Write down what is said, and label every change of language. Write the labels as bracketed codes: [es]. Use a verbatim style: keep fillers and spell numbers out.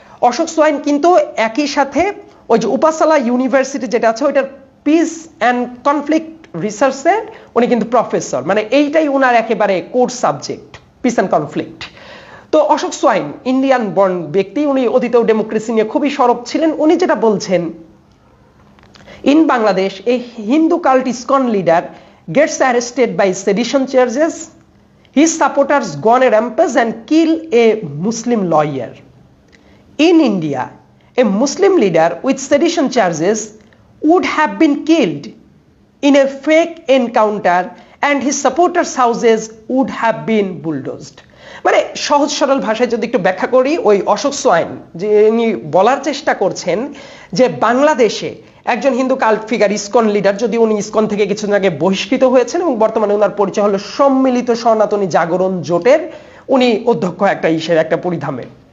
[bn] Ashok swine কিন্তু একই সাথে ওই যে উপাসালা ইউনিভার্সিটি যেটা আছে ওইটার পিস অ্যান্ড কনফ্লিক্ট রিসার্চের উনি কিন্তু প্রফেসর, মানে এইটাই উনার একেবারে core subject, peace and conflict. তো অশোক সোয়াইন ইন্ডিয়ান বর্ন ব্যক্তি, উনি অতীতেও ডেমোক্রেসি নিয়ে খুবই সরব ছিলেন। উনি যেটা বলছেন, [en] in Bangladesh a Hindu cult ISKCON leader gets arrested by sedition charges, his supporters go on a rampage and kill a Muslim lawyer. In India a Muslim leader with sedition charges would have been killed in a fake encounter and his supporters' houses would have been bulldozed. [bn] মানে সহজ সরল ভাষায় যদি একটু ব্যাখ্যা করি, ওই Ashok swine যে উনি বলার চেষ্টা করছেন যে বাংলাদেশে একজন Hindu cult figure ISKCON leader, যদি উনি ইসকন থেকে কিছুদিন আগে বহিষ্কৃত হয়েছেন এবং বর্তমানে ওনার পরিচয় হলো সম্মিলিত সনাতনী জাগরণ জোটের উনি অধ্যক্ষ একটা হিসেবে একটা পরিধামের,